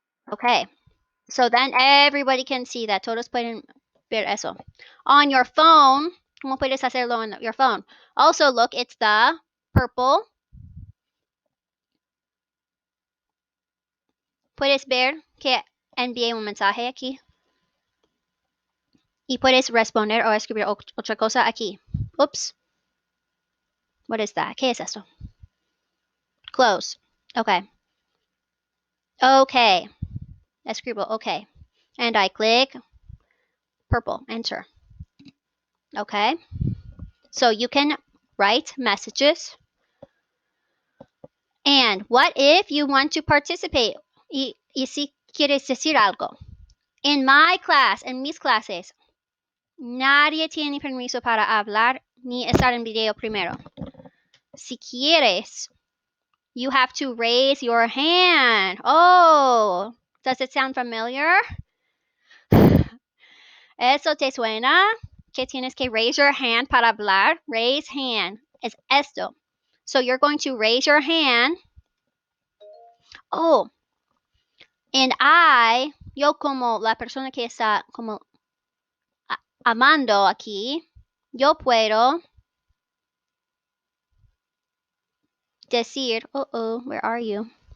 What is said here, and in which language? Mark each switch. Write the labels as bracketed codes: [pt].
[en] Okay, so then everybody can see that. [es] Todos pueden ver eso. [en] On your phone, [es] ¿cómo puedes hacerlo [en] on your phone? Also, look, it's the purple. [es] Puedes ver que envié un mensaje aquí. Y puedes responder o escribir otra cosa aquí. [en] Oops. What is that? [es] ¿Qué es eso? [en] Close. Okay. Okay. [es] Escribo okay. [en] And I click purple. Enter. Okay. So you can write messages. And what if you want to participate? [es] Y si quieres decir algo. [en] In my class, [es] en mis clases, nadie tiene permiso para hablar ni estar en video primero. Si quieres, [en] you have to raise your hand. Oh, does it sound familiar? [es] ¿Eso te suena? Que tienes que [en] raise your hand [es] para hablar. [en] Raise hand. [es] Es esto. [en] So you're going to raise your hand. [es] Oh, and yo como la persona que está como amando aquí, yo puedo decir, [en] where are you?